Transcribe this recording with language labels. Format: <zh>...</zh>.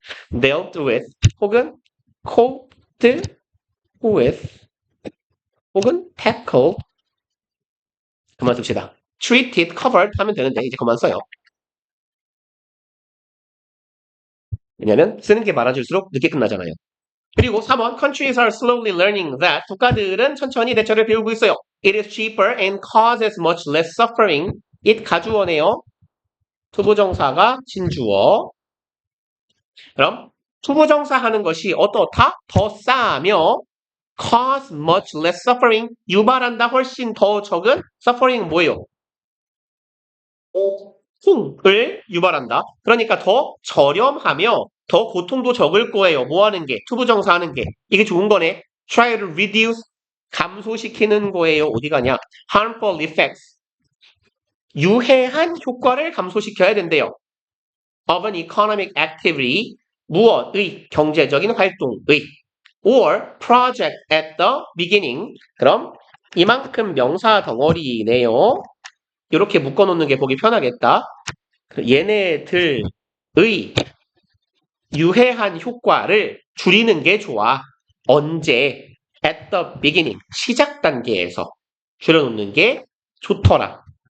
<en>dealt with 혹은 coped with 혹은 tackle.</en> <ko>그만 씁시다. treated, covered 하면 되는데 이제 그만 써요. 왜냐면 쓰는 게 많아질수록 늦게 끝나잖아요. 그리고 3번</ko> <en>countries are slowly learning that</en> <ko>국가들은 천천히 대처를 배우고 있어요.</ko> <en>It is cheaper and causes much less suffering.</en> <ko>it 가주어네요. 투부정사가 진주어. 그럼 투부정사 하는 것이 어떻다? 더 싸며</ko> <en>cause much less suffering</en> <ko>유발한다 훨씬 더 적은 suffering 뭐예요? 고통을 유발한다. 그러니까 더 저렴하며 더 고통도 적을 거예요. 뭐 하는 게? 투부정사 하는 게. 이게 좋은 거네.</ko> <en>try to reduce</en> <ko>감소시키는 거예요. 어디 가냐?</ko> <en>harmful effects</en> <ko>유해한 효과를 감소시켜야 된대요.</ko> <en>of an economic activity</en> <ko>무엇의 경제적인 활동의</ko> <en>or project at the beginning</en> <ko>그럼 이만큼 명사 덩어리네요. 이렇게 묶어놓는 게 보기 편하겠다. 얘네들의 유해한 효과를 줄이는 게 좋아. 언제?</ko> <en>at the beginning</en> <ko>시작 단계에서 줄여놓는 게 좋더라.</ko>